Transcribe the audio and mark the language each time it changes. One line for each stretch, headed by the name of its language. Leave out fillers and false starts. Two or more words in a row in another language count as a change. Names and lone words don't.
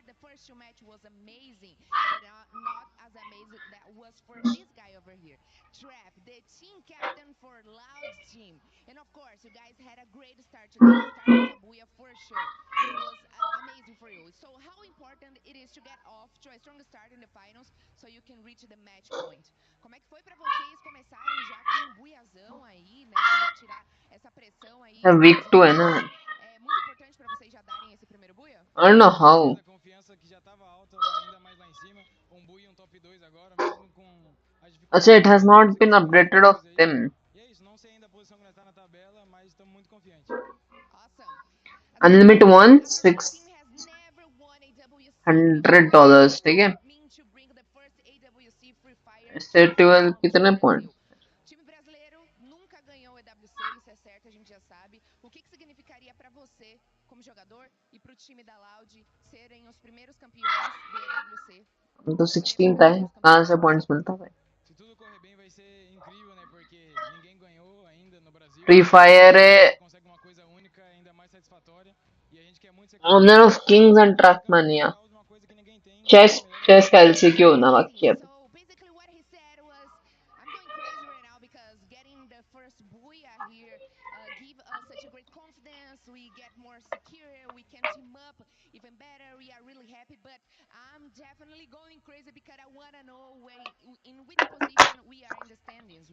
English: The first two match was amazing, but not as amazing that was for this guy over here, Trap, the team captain for Loud Team. And of course, you guys had a great start today. The start was a booyah for sure. It was amazing for you. So, how important it is to get off to a strong start in the finals so you can reach the match point?
Portuguese: Como é que foi para vocês começarem já com um buiazão aí, né? Já tirar essa pressão aí
English: Week
Portuguese: de 2
Hindi: है ना.
Portuguese: casa? É muito importante para vocês já darem esse primeiro buia?
English: I don't know
Portuguese: Com certeza,
English: how.
Portuguese: a confiança que já estava alta vai ainda mais lá em cima. Um Bui e um top 2 agora, mesmo com as
English: Achha, it
Portuguese: dificuldades
English: has
Portuguese: que
English: not been
Portuguese: conseguimos quebrar os
English: updated of
Portuguese: galhos aí.
English: them.
Portuguese: E é isso, não sei ainda a posição que nós está na tabela, mas estamos muito confiantes. Awesome. Agora me
English: Unlimited
Portuguese: conta uma
English: one,
Portuguese: coisa. A Loud
English: six Team has never won a WC hundred before. What dollars does
Hindi: ठीक है.
English: it mean to bring the first AWC Free Fire
Hindi: इससे
English: championship 12 home to
Hindi: कितने
English: Brazil? points?
Portuguese: Time brasileiro nunca ganhou o EWC, isso é certo, a gente já sabe. O que significaria para você, como jogador, e para o time da Loud serem os primeiros campeões do EWC?
Hindi: तो
Portuguese: Seremos 16 os
Hindi: था है,
Portuguese: primeiros
Hindi: कहाँ
Portuguese: campeões do
Hindi: से
Portuguese: EWC?
Hindi: points मिलता है?
Portuguese: Se tudo correr bem, vai ser incrível, né? Porque ninguém ganhou ainda no Brasil. Free Fire Então, quando
Hindi: है.
Portuguese: você consegue uma coisa única, é ainda mais satisfatória. E a gente quer muito ser
English: Honor
Portuguese: campeão.
English: of Kings and
Portuguese: E ser campeão
English: Trackmania.
Portuguese: por causa de uma coisa que ninguém tem, que é
English: Chess,
Portuguese: a melhor
Hindi: chess का
Portuguese: equipe.
Hindi: LCQ होना
English: Amazing.
Hindi: बाकी है.
English: So basically, what he said was, I'm going crazy right now because getting the first booyah here give us such a great confidence. We get more secure. We can team up even better. We are really happy, but I'm definitely going crazy because I want to know in which position we are in the standings.